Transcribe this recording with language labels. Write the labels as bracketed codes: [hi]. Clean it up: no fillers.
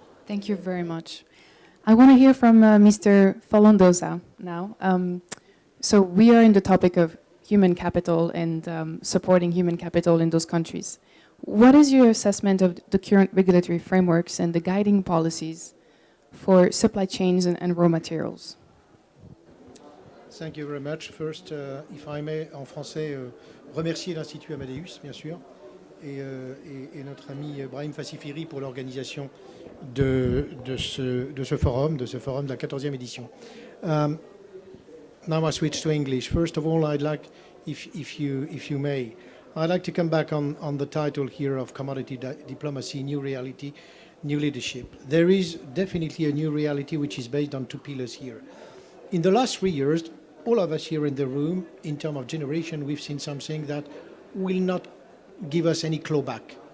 [en] Thank you very much. I want to hear from Mr. Falondosa now. So we are in the topic of human capital and supporting human capital in those countries. What is your assessment of the current regulatory frameworks and the guiding policies for supply chains and raw materials? Thank you very much. First, if I may, [fr] en français, remercier l'Institut Amadeus, bien sûr, et notre ami Brahim Fassifiri pour l'organisation de ce forum de la 14e édition. [en] Now I switch to English. First of all, I'd like, if you may, I'd like to come back on the title here of Commodity Diplomacy, New Reality, New Leadership. There is definitely a new reality which is based on two pillars here. In the last 3 years, all of us here in the room, in terms of generation, we've seen something that will not give us any clawback.